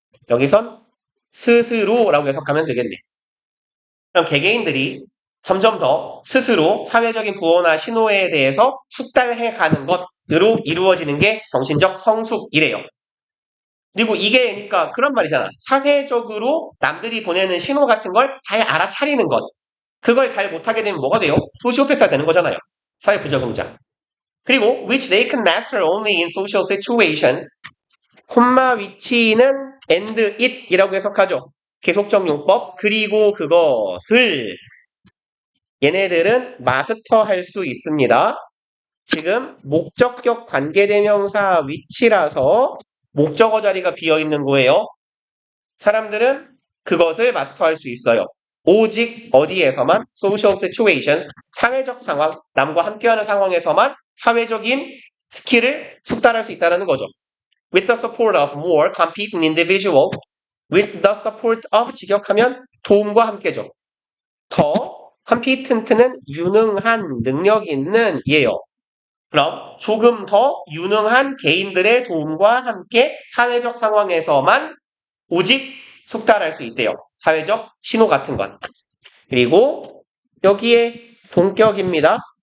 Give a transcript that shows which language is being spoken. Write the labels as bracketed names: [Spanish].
[Korean] 여기선 스스로라고 해석하면 되겠네. 그럼 개개인들이 점점 더 스스로 사회적인 부호나 신호에 대해서 숙달해가는 것으로 이루어지는 게 정신적 성숙이래요. 그리고 이게 그러니까 그런 말이잖아. 사회적으로 남들이 보내는 신호 같은 걸 잘 알아차리는 것. 그걸 잘 못하게 되면 뭐가 돼요? 소시오패스가 되는 거잖아요. 사회 부적응자. 그리고 [English] which they can master only in social situations. [Korean] 콤마 위치는 [English] and it [Korean] 이라고 해석하죠. 계속적 용법. 그리고 그것을 얘네들은 마스터할 수 있습니다. 지금 목적격 관계대명사 위치라서 목적어 자리가 비어있는 거예요. 사람들은 그것을 마스터할 수 있어요. 오직 어디에서만 [English] social situations, [Korean] 사회적 상황, 남과 함께하는 상황에서만 사회적인 스킬을 숙달할 수 있다는 거죠. [English] With the support of more competent individuals, with the support of [Korean] 직역하면 도움과 함께죠. 더 competent는 유능한, 능력 있는 이에요. 그럼 조금 더 유능한 개인들의 도움과 함께 사회적 상황에서만 오직 숙달할 수 있대요. 사회적 신호 같은 건. 그리고 여기에 동격입니다.